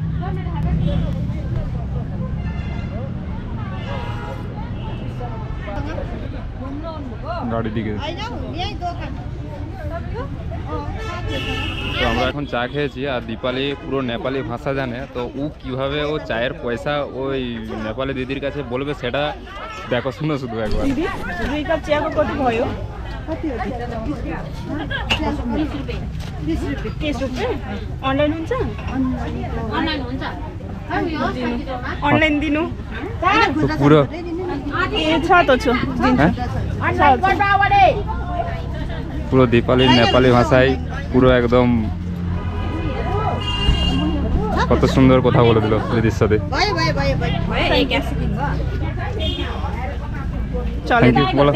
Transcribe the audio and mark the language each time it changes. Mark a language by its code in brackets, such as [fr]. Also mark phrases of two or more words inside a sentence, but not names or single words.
[bn] গাড়ি দিকে তো আমরা এখন চা খেয়েছি আর দীপালি পুরো নেপালি ভাষা জানে, তো ও কিভাবে ও চায়ের পয়সা ওই নেপালি দিদির কাছে বলবে সেটা দেখো, শুনো শুধু একবার। [ne] 2 कप चियाको कति भयो? 30 रुपियाँ। अनलाइन हुन्छ? अनलाइन दिनु? [bn] তো পুরো ए छ त छु। হ্যাঁ পুরো দীপালির নেপালি ভাষায় পুরো একদম কত সুন্দর কথা বলে দিল দিদির সাথে। [en] thank you বলো।